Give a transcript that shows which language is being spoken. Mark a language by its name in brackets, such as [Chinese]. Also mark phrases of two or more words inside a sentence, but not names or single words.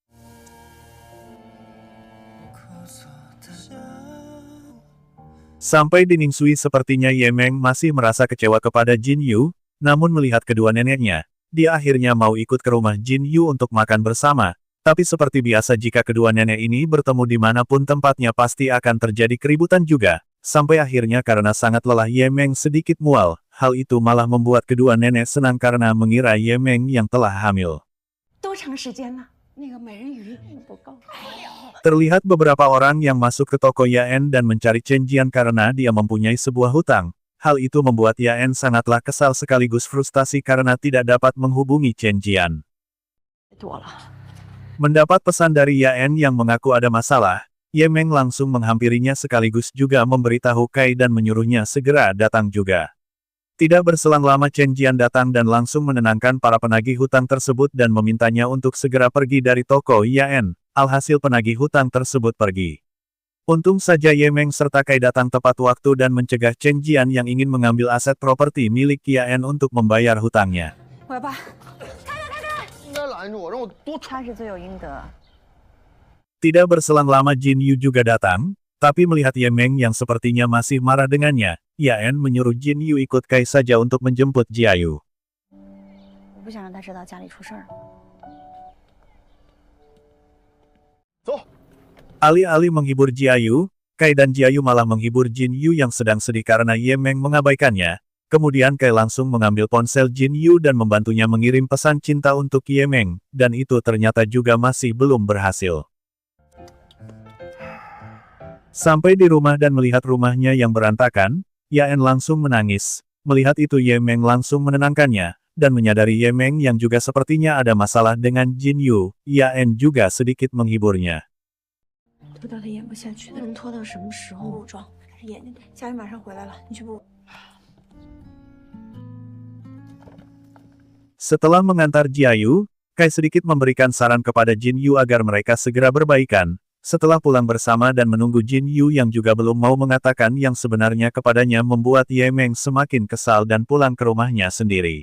[Indonesian] Sampai di Ningsui sepertinya Ye Meng masih merasa kecewa kepada Jin Yu, namun melihat kedua neneknya, dia akhirnya mau ikut ke rumah Jin Yu untuk makan bersama. Tapi seperti biasa jika kedua nenek ini bertemu dimanapun tempatnya pasti akan terjadi keributan juga. Sampai akhirnya karena sangat lelah Ye Meng sedikit mual, hal itu malah membuat kedua nenek senang karena mengira Ye Meng yang telah hamil. [Chinese] 多长时间了？那个美人鱼不够。 [Indonesian] Terlihat beberapa orang yang masuk ke toko Yaen dan mencari Chen Jian karena dia mempunyai sebuah hutang. Hal itu membuat Yaen sangatlah kesal sekaligus frustasi karena tidak dapat menghubungi Chen Jian. [Chinese] 多了。 [Indonesian] Mendapat pesan dari Yaen yang mengaku ada masalah, Ye Meng langsung menghampirinya sekaligus juga memberitahu Kai dan menyuruhnya segera datang juga. Tidak berselang lama Chen Jian datang dan langsung menenangkan para penagih hutang tersebut dan memintanya untuk segera pergi dari toko Yaen. Alhasil penagih hutang tersebut pergi. Untung saja Ye Meng serta Kai datang tepat waktu dan mencegah Chen Jian yang ingin mengambil aset properti milik Yaen untuk membayar hutangnya. [Chinese] 我爸，应该拦住我，让我多他是罪有应得。 [Indonesian] Tidak berselang lama Jin Yu juga datang, tapi melihat Ye Meng yang sepertinya masih marah dengannya, Yaen menyuruh Jin Yu ikut Kai saja untuk menjemput Jiayu. [Chinese] 我不想让他知道家里出事儿。走。 [Indonesian] Alih-alih menghibur Jiayu, Kai dan Jiayu malah menghibur Jin Yu yang sedang sedih karena Ye Meng mengabaikannya. Kemudian Kai langsung mengambil ponsel Jin Yu dan membantunya mengirim pesan cinta untuk Ye Meng, dan itu ternyata juga masih belum berhasil. Sampai di rumah dan melihat rumahnya yang berantakan, Yaen langsung menangis. Melihat itu Ye Meng langsung menenangkannya, dan menyadari Ye Meng yang juga sepertinya ada masalah dengan Jin Yu, Yaen juga sedikit menghiburnya. [Chinese] 拖到他演不下去的，能拖到什么时候？补妆，还是眼睛？佳玉马上回来了，你去补。 [Indonesian] Setelah mengantar Jiayu, Kai sedikit memberikan saran kepada Jin Yu agar mereka segera berbaikan. Setelah pulang bersama dan menunggu Jin Yu yang juga belum mau mengatakan yang sebenarnya kepadanya membuat Ye Meng semakin kesal dan pulang ke rumahnya sendiri.